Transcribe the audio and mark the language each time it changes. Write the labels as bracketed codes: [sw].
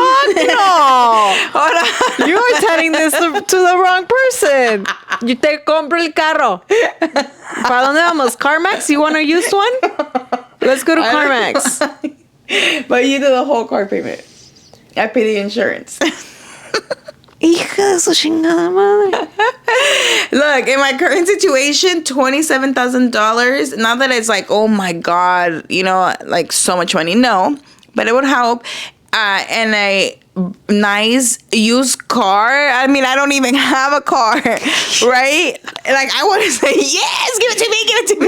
[en] Oh, fuck no. Hold on. You are telling this to the wrong person. [es] You te compro el carro. ¿Para dónde vamos? CarMax? [en] You want to use one? Let's go to CarMax. But you do the whole car payment. I pay the insurance. [es] Hija de su chingada madre. [en] Look, in my current situation, $27,000. Not that it's like, oh my God, you know, like so much money. No, but it would help. And a nice used car. I mean, I don't even have a car, right? Like, I want to say, yes, give it to me, give it to me.